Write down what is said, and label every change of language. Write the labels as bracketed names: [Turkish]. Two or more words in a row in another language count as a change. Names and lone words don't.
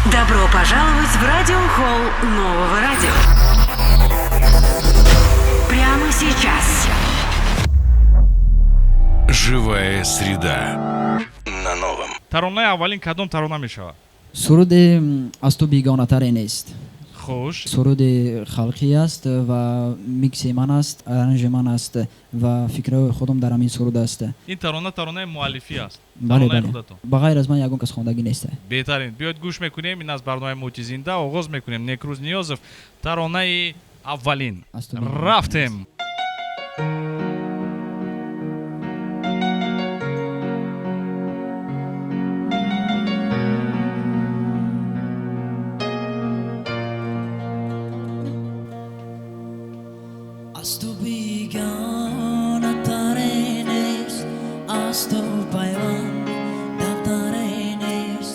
[Russian] Добро пожаловать в радиохолл нового радио. Прямо сейчас. Живая среда на новом. [Tajik] Таронаи аввалин кадом тарона мешавад? суруди аз ту бегонатаре нест. Хуш. суруди халқӣ аст ва микси ман аст, аранжи ман аст ва фикраҳои худам дар ҳамин суруд аст. Ин таронаи муаллифӣ аст. бале Таронаи бале худатон. ба ғайр аз ман ягон кас хондагӣ нест. Беҳтарин. Биёед гӯш мекунем. Ин аз барномаи Мӯти Зинда оғоз мекунем. Некрӯз Ниёзов. Таронаи аввалин. Аз ту бегонатаре Рафтем. аз ту бегонатаре нест, аз ту пайвандтаре нест.